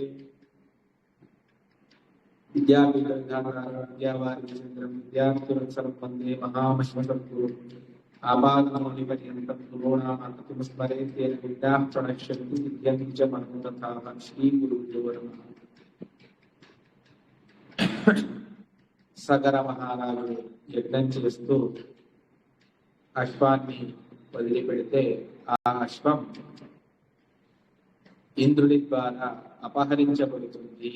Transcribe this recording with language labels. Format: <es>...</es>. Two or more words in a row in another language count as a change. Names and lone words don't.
<sa>विद्यापीठविधातारं विद्यार्थिवत्सलं वन्दे महामहिमसद्गुरुम् आपादमौलिपर्यन्तं गुरूणामाकृतिं स्मरेत् येन विद्याः प्रणश्यन्ति विद्यन्ति च मनोरथाः। श्रीगुरुभ्यो नमः।</sa> <te>సగర మహారాజు యజ్ఞం చేస్తూ అశ్వాన్ని వదిలిపెడితే ఆ అశ్వం ఇంద్రుడి ద్వారా అపహరించబడుతుంది.</te>